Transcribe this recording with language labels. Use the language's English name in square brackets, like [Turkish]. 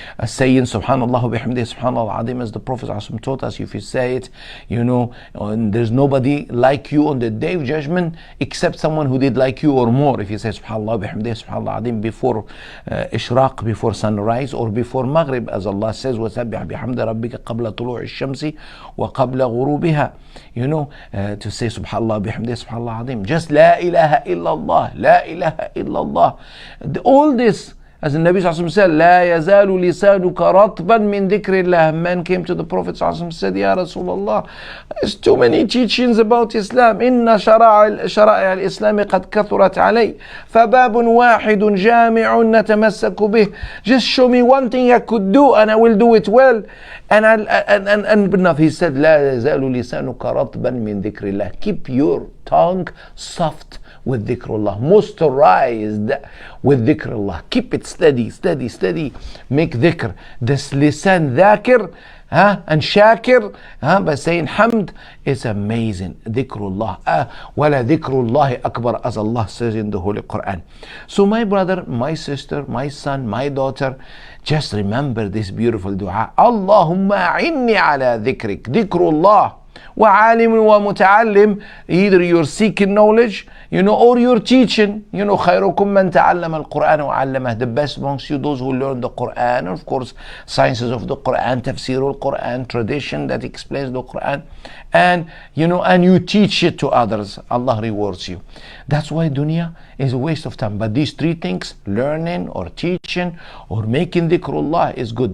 [English] Saying subhanallah wa bihamdihi subhanallah azim, as the Prophet taught us, if you say it, and there's nobody like you on the day of judgment except someone who did like you or more. If you say subhanallah wa bihamdihi subhanallah azim before ishraq, before sunrise, or before maghrib, as Allah says, [Arabic] وَسَبِّحْ بِحَمْدِ رَبِّكَ قَبْلَ طُلُوعِ الشَّمْسِ وقبل غروبها, [English] to say subhanallah bihamdih subhanallah azim, just la ilaha illallah, la ilaha illallah. All this, as the Nabi Sallallahu Alaihi Wasallam said, [Arabic] لا يزال لسانك رطبا من ذكر الله. [English] Man came to the Prophet Sallallahu Alaihi Wasallam and said, Ya Rasulullah, there's too many teachings about Islam. [Arabic] إن شرائع الإسلام قد كثرت علي فباب واحد جامع نتمسك به. [English] Just show me one thing I could do and I will do it well. And enough. He said, [Arabic] لا يزال لسانك رطبا من ذكر الله. [English] Keep your tongue soft with dhikrullah, moisturized with dhikrullah. Keep it steady. Make dhikr. This lisan dhakir and shakir by saying hamd is amazing. Dhikrullah. [Arabic] Wala dhikrullahi akbar, [English] as Allah says in the Holy Quran. So my brother, my sister, my son, my daughter, just remember this beautiful dua. [Arabic] Allahumma a'inni ala dhikrik. [English] Dhikrullah. [Arabic] وعالم ومتعلم. [English] Either you're seeking knowledge, or you're teaching. [Arabic] خيركم من تعلم القرآن وعلمه. [English] The best amongst you, those who learn the Quran, and of course sciences of the Quran, tafsir al-Quran, tradition that explains the Quran, and you teach it to others. Allah rewards you. That's why dunya is a waste of time. But these three things, learning or teaching or making dhikrullah, is good.